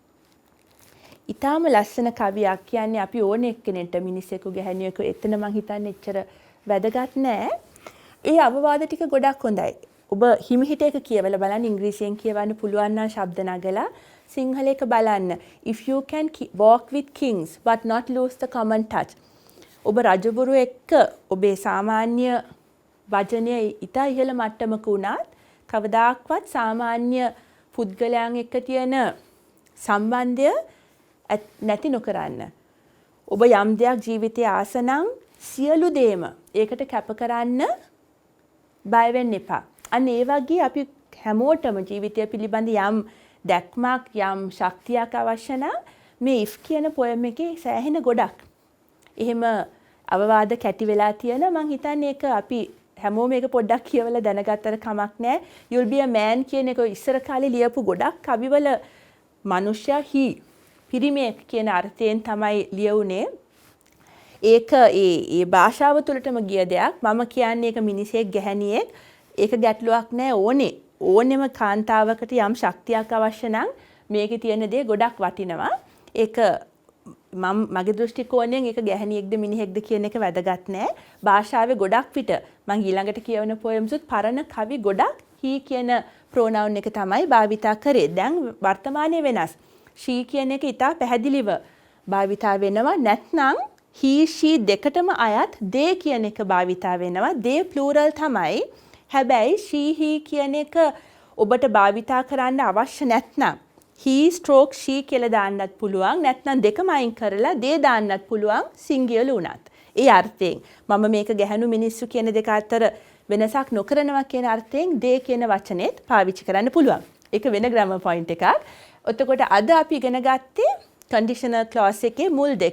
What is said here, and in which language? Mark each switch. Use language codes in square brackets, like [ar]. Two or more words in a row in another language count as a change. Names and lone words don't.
[si] ඊටාම ලස්සන කවියක් කියන්නේ අපි ඕන එක්කෙනෙක්ට මිනිසෙකු ගැහණියෙකු එතන මං හිතන්නේ එච්චර වැදගත් නෑ. ඒ අවවාද ටික ගොඩක් හොඳයි. ඔබ හිමිහිට එක කියවලා බලන්න ඉංග්‍රීසියෙන් කියවන්න පුළුවන් නම් ශබ්ද නගලා සිංහල එක බලන්න. [en] If you can walk with kings but not lose the common touch. [si] ඔබ රජවරු එක්ක ඔබේ සාමාන්‍ය වචනය ඉතා ඉහළ මට්ටමක වුණත් කවදාක්වත් සාමාන්‍ය පුද්ගලයන් එක්ක තියෙන සම්බන්ධය නැති නොකරන්න. ඔබ යම් දෙයක් ජීවිතයේ ආස නම් සියලු දේම ඒකට කැප කරන්න බය වෙන්න එපා. අන්න ඒ වගේ අපි හැමෝටම ජීවිතය පිළිබඳ යම් දැක්මක් යම් ශක්තියක් අවශ්‍ය නම් මේ if කියන පොයම් එකේ සෑහෙන ගොඩක් එහෙම අවවාද කැටි වෙලා තියෙන මං හිතන්නේ ඒක අපි හැමෝම මේක පොඩ්ඩක් කියවලා දැනගත්තට කමක් නැහැ. [en] You'll be a man [si] කියන එක ඉස්සර කාලේ ලියපු ගොඩක් කවිවල මනුෂ්‍ය හි පිරිමේක කියන අර්ථයෙන් තමයි ලියුනේ. ඒක ඒ භාෂාව තුළටම ගිය දෙයක්. මම කියන්නේ ඒක මිනිසෙක් ගැහණියෙක්. ඒක ගැටලුවක් නැහැ ඕනෙම කාන්තාවකට යම් ශක්තියක් අවශ්‍ය නම් මේකේ තියෙන දේ ගොඩක් වටිනවා. ඒක මගේ දෘෂ්ටි කෝණයෙන් ඒක ගැහණියෙක්ද මිනිහෙක්ද කියන එක වැදගත් නෑ. භාෂාවේ ගොඩක් පිට මම ඊළඟට කියවන පොයම්සුත් පරණ කවි ගොඩක් he කියන ප්‍රොනවුන් එක තමයි භාවිතා කරේ. දැන් වර්තමානයේ වෙනස්. she කියන එක ඉතා පැහැදිලිව භාවිතා වෙනවා. නැත්නම් [en] he she [si] දෙකටම අයත් they කියන එක භාවිතා වෙනවා. they plural තමයි. හැබැයි [en] she he [si] කියන එක ඔබට භාවිතා කරන්න අවශ්‍ය නැත්නම් [en] he stroke she [si] කියලා දාන්නත් පුළුවන්. නැත්නම් දෙකම අයින් කරලා they දාන්නත් පුළුවන් singular උනත්. ඒ අර්ථයෙන් මම මේක ගැහණු මිනිස්සු කියන දෙක අතර වෙනසක් නොකරනවා කියන අර්ථයෙන් they කියන වචනේත් පාවිච්චි කරන්න පුළුවන්. ඒක වෙන [en] grammar point [si] එකක්. එතකොට අද අපි ඉගෙන ගත්තේ [en] conditional clause [si] එකේ මුල් දෙක.